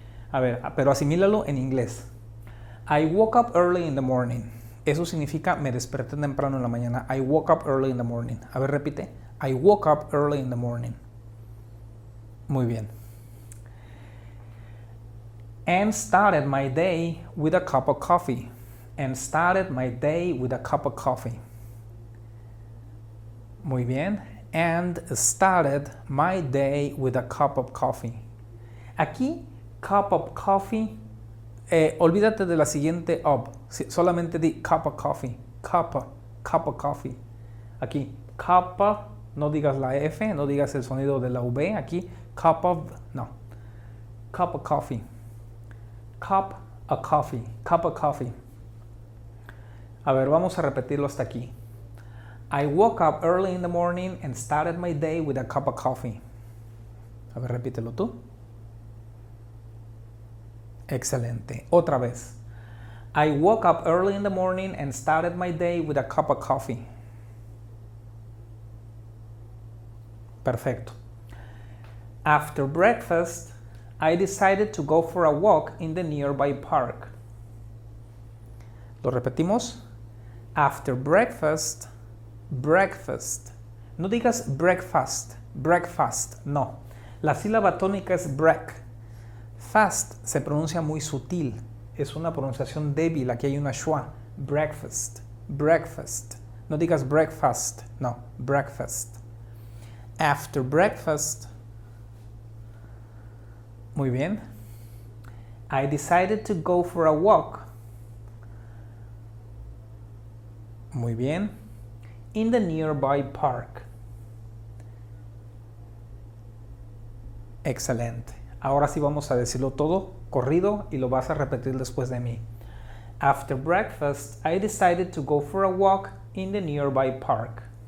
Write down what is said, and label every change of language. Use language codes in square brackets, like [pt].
[es] A ver, pero asimílalo en inglés. [en] I woke up early in the morning. [es] Eso significa me desperté temprano en la mañana. [en] I woke up early in the morning. [es] A ver, repite. [en] I woke up early in the morning. [es] Muy bien. [en] And started my day with a cup of coffee. And started my day with a cup of coffee. [es] Muy bien. [en] And started my day with a cup of coffee. [es] Aquí, [en] cup of coffee, [es] olvídate de la siguiente of. Solamente di [en] cup of coffee. Cup of coffee. [es] Aquí, cup, no digas la F, no digas el sonido de la V. [en] Aquí, cup of, no. Cup of coffee. Cup of coffee. Cup of coffee. [es] A ver, vamos a repetirlo hasta aquí. [en] I woke up early in the morning and started my day with a cup of coffee. [es] A ver, repítelo tú. Excelente. Otra vez. [en] I woke up early in the morning and started my day with a cup of coffee. [es] Perfecto. [en] After breakfast, I decided to go for a walk in the nearby park. [es] ¿Lo repetimos? [en] After breakfast, breakfast. [es] No digas [en] breakfast, breakfast, no. [es] La sílaba tónica es break. Fast se pronuncia muy sutil. Es una pronunciación débil. Aquí hay una schwa. Breakfast, breakfast. No digas [en] breakfast, no, breakfast. After breakfast. [es] Muy bien. [en] I decided to go for a walk. [es] Muy bien. [en] In the nearby park. [es] Excelente. Ahora sí vamos a decirlo todo corrido y lo vas a repetir después de mí. [en] After breakfast, I decided to go for a walk in the nearby park.